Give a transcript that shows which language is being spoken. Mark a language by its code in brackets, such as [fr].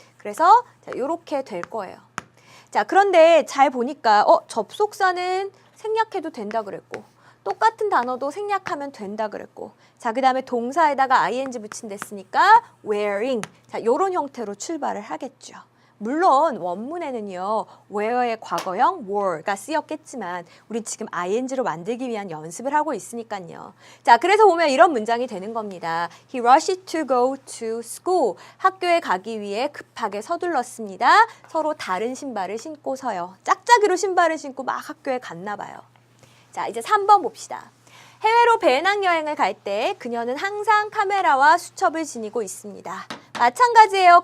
[ko] 그래서 이렇게 될 거예요. 자, 그런데 잘 보니까 접속사는 생략해도 된다 그랬고 똑같은 단어도 생략하면 된다 그랬고 자, 그 다음에 동사에다가 ing 붙인댔으니까 wearing 자, 요런 형태로 출발을 하겠죠. 물론 원문에는요. wear의 과거형 were가 쓰였겠지만 우리 지금 ing로 만들기 위한 연습을 하고 있으니까요. 자, 그래서 보면 이런 문장이 되는 겁니다. [en] He rushed to go to school. [ko] 학교에 가기 위해 급하게 서둘렀습니다. 서로 다른 신발을 신고서요. 짝짝이로 신발을 신고 막 학교에 갔나 봐요. 자, 이제 3번 봅시다. 해외로 배낭여행을 갈 때 그녀는 항상 카메라와 수첩을 지니고 있습니다. 마찬가지예요.